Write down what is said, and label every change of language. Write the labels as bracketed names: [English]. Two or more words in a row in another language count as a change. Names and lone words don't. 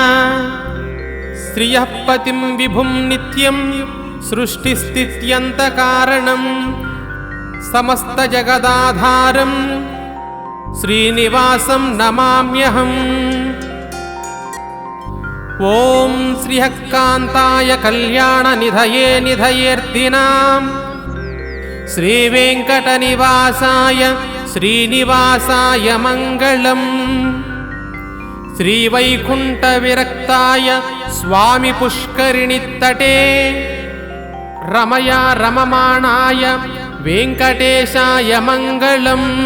[Sanskrit] श्रियः पतिं विभुं नित्यं सृष्टिस्थित्यन्तकारणं समस्तजगदाधारं श्रीनिवासं नमाम्यहम्। ఓం శ్రీహకాంతాయ కళ్యాణనిధయే నిధయేర్దినాం శ్రీవేంకటనివాసాయ శ్రీనివాసాయ మంగళం. శ్రీవైకుంఠవిరక్తాయ స్వామి పుష్కరిణిత్తటే రమయా రమమాణాయ వెంకటేశాయ మంగళం.